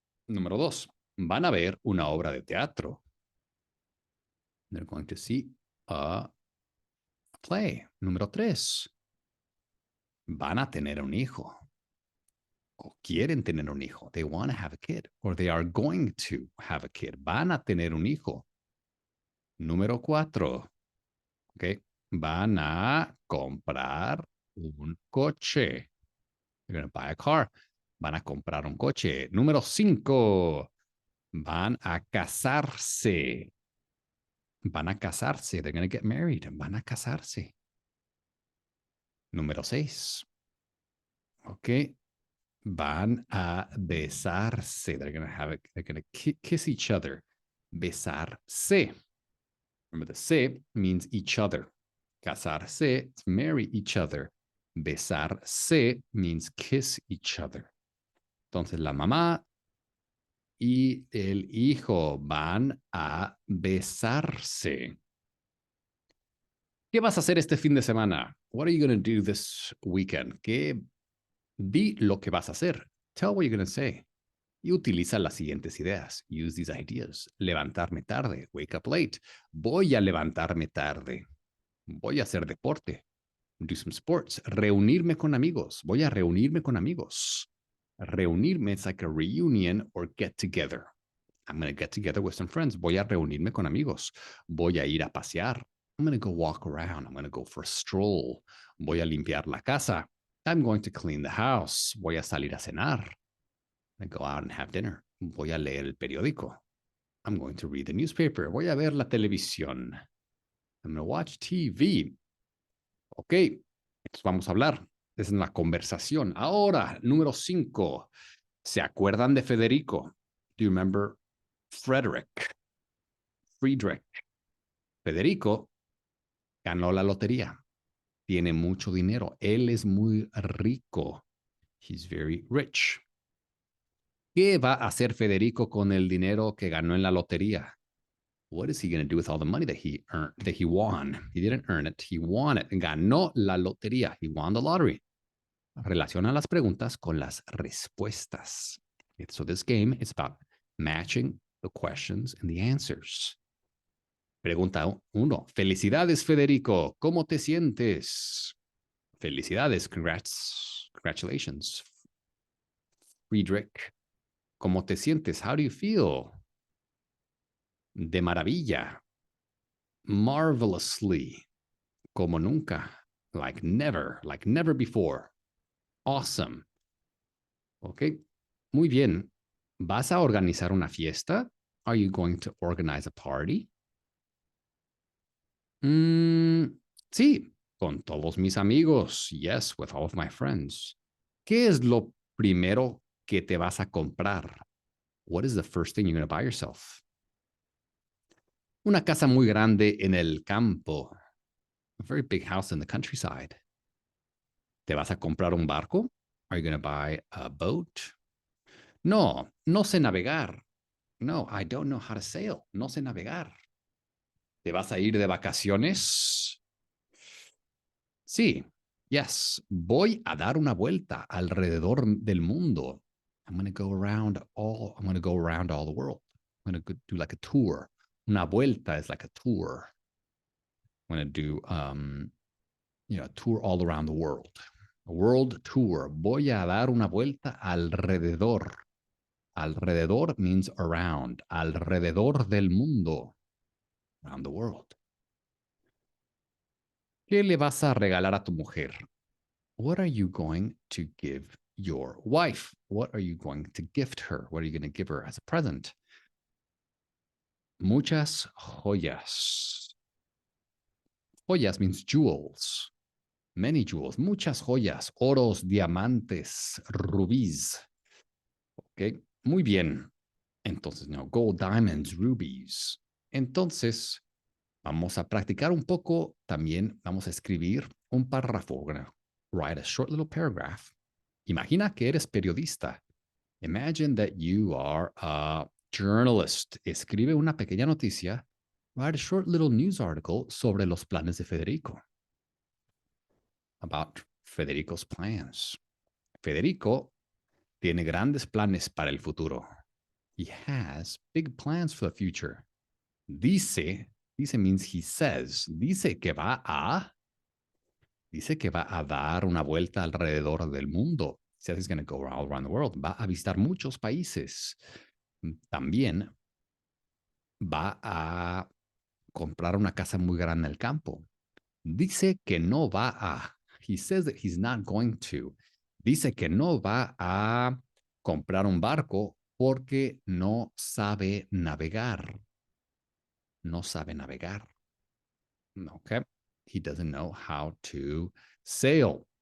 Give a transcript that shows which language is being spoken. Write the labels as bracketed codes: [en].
[es] Número 2, van a ver una obra de teatro. [en] They're going to see a play. [es] Número 3, van a tener un hijo. O quieren tener un hijo. [en] They want to have a kid. Or they are going to have a kid. [es] Van a tener un hijo. Número 4. Okay. Van a comprar un coche. [en] They're going to buy a car. [es] Van a comprar un coche. Número 5. Van a casarse. Van a casarse. [en] They're going to get married. [es] Van a casarse. Número 6. Ok. Van a besarse. [en] They're going to kiss each other. Besarse. Remember, the se means each other. Casarse, marry each other. Besarse means kiss each other. [es] Entonces, la mamá y el hijo van a besarse. ¿Qué vas a hacer este fin de semana? [en] What are you going to do this weekend? [es] Di lo que vas a hacer. [en] Tell what you're going to say. [es] Y utiliza las siguientes ideas. [en] Use these ideas. [es] Levantarme tarde. [en] Wake up late. [es] Voy a levantarme tarde. Voy a hacer deporte. [en] Do some sports. [es] Reunirme con amigos. Voy a reunirme con amigos. [en] Reunirme es like a reunion or get together. I'm going to get together with some friends. [es] Voy a reunirme con amigos. Voy a ir a pasear. [en] I'm going to go walk around. I'm going to go for a stroll. [es] Voy a limpiar la casa. [en] I'm going to clean the house. [es] Voy a salir a cenar. [en] I'm going to go out and have dinner. [es] Voy a leer el periódico. [en] I'm going to read the newspaper. [es] Voy a ver la televisión. [en] I'm going to watch TV. [es] Ok, entonces vamos a hablar. Es una conversación. Ahora, número 5. ¿Se acuerdan de Federico? [en] Do you remember Friedrich? [es] Federico ganó la lotería. Tiene mucho dinero. Él es muy rico. [en] He's very rich. [es] ¿Qué va a hacer Federico con el dinero que ganó en la lotería? [en] What is he going to do with all the money that he earned, that he won? He didn't earn it. He won it. [es] Ganó la lotería. [en] He won the lottery. [es] Relaciona las preguntas con las respuestas. [en] So this game is about matching the questions and the answers. [es] Pregunta 1. Felicidades, Federico. ¿Cómo te sientes? Felicidades. [en] Congratulations. Friedrich. [es] ¿Cómo te sientes? [en] How do you feel? [es] De maravilla. Marvelously. Como nunca. [en] Like never before. Awesome. Ok. [es] Muy bien. ¿Vas a organizar una fiesta? [en] Are you going to organize a party? [es] Sí, con todos mis amigos. [en] Yes, with all of my friends. [es] ¿Qué es lo primero que te vas a comprar? [en] What is the first thing you're going to buy yourself? [es] Una casa muy grande en el campo. [en] A very big house in the countryside. [es] ¿Te vas a comprar un barco? [en] Are you going to buy a boat? [es] No, no sé navegar. [en] No, I don't know how to sail. [es] No sé navegar. ¿Te vas a ir de vacaciones? Sí. Yes. Voy a dar una vuelta alrededor del mundo. [en] I'm going to go around all the world. I'm going to do like a tour. Una vuelta is like a tour. I'm going to do a tour all around the world. A world tour. [es] Voy a dar una vuelta alrededor. [en] Alrededor means around. [es] Alrededor del mundo. [en] Around the world. [es] ¿Qué le vas a regalar a tu mujer? [en] What are you going to give your wife? What are you going to gift her? What are you going to give her as a present? [es] Muchas joyas. [en] Joyas means jewels. Many jewels. Muchas joyas. [es] Oros, diamantes, rubíes. Ok. Muy bien. Entonces, no. [en] Gold, diamonds, rubies. [es] Entonces, vamos a practicar un poco. También vamos a escribir un párrafo. [en] We're going to write a short little paragraph. [es] Imagina que eres periodista. [en] Imagine that you are a journalist. [es] Escribe una pequeña noticia. [en] Write a short little news article [es] sobre los planes de Federico. [en] About Federico's plans. [es] Federico tiene grandes planes para el futuro. [en] He has big plans for the future. Dice means he says. [es] Dice que va a dar una vuelta alrededor del mundo. [en] He says he's going to go all around the world. [es] Va a visitar muchos países. También va a comprar una casa muy grande en el campo. Dice que no va a. [en] He says that he's not going to. [es] Dice que no va a comprar un barco porque no sabe navegar. No sabe navegar. [en] Okay. He doesn't know how to sail.